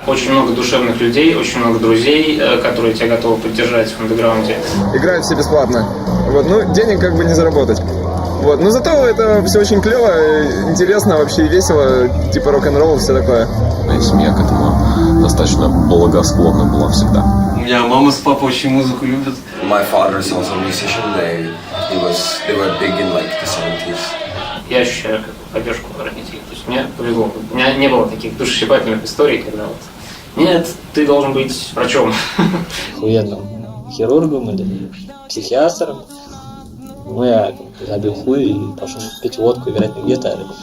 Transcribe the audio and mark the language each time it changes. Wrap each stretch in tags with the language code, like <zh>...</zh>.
<ru>Очень много душевных людей, очень много друзей, которые тебя готовы поддержать в андеграунде. Играют все бесплатно. Вот, ну, денег как бы не заработать. Вот, но зато это все очень клево, интересно, вообще весело, типа рок-н-ролл, все такое. Моя семья к этому достаточно благосклонна была всегда. У меня мама с папой очень музыку любят.</ru> <en>My father is also a musician. They were big in like the 70s.</en> <ru>Я ощущаю поддержку родителей. То есть мне повезло. У меня не было таких душесчипательных историй, когда вот нет, ты должен быть врачом. Охуенным хирургом или психиатром. Ну, я забил хуй и пошел пить водку, играть на гитаре.</ru>